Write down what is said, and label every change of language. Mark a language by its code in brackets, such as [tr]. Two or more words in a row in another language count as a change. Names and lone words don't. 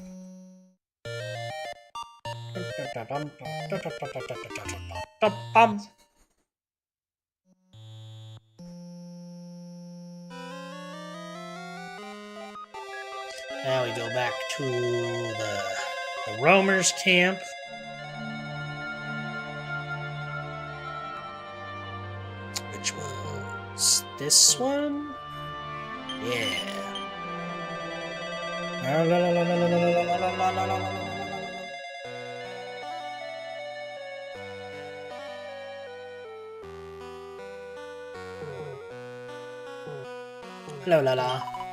[en] Now we go back to the Roamer's camp. Which was this one? Yeah. La, la, la, la, la, la, la, la, la, la, la, la. Hello, la la.